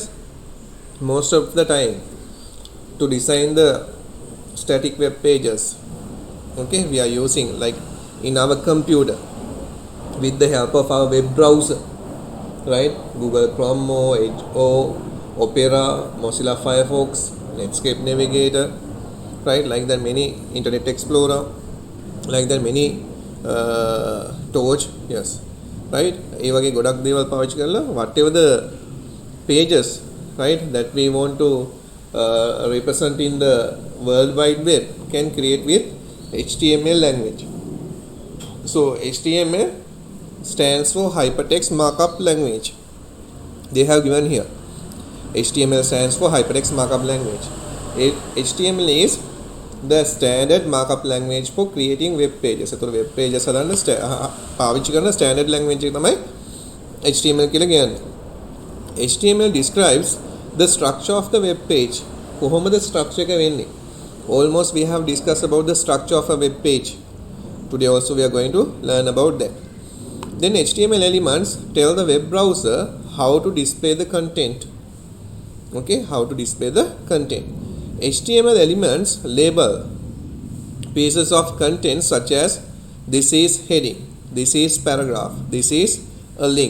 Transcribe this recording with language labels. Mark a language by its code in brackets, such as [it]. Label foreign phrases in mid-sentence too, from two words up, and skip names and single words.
[en] Most of the time, to design the static web pages, okay, we are using, like in our computer, with the help of our web browser, right? Google Chrome, Edge, Opera, Mozilla Firefox, Netscape Navigator, right? Like that many Internet Explorer, like that many Torch, yes, right? [si] ඒ වගේ ගොඩක් දේවල් පාවිච්චි කරලා [en] whatever the pages, right, that we want to represent in the World Wide Web can create with HTML language. So HTML stands for hypertext markup language. They have given here. HTML stands for hypertext markup language. HTML is the standard markup language for creating web pages. So web pages [si] හදන්න පාවිච්චි කරන [en] standard language [si] එක තමයි HTML කියලා කියන්නේ. [en] HTML describes the structure of the web page. [si] කොහොමද structure එක වෙන්නේ? [en] Almost we have discussed about the structure of a web page. Today also we are going to learn about that. Then HTML elements tell the web browser how to display the content. Okay, how to display the content. HTML elements label pieces of content such as this is heading, this is paragraph, this is a link.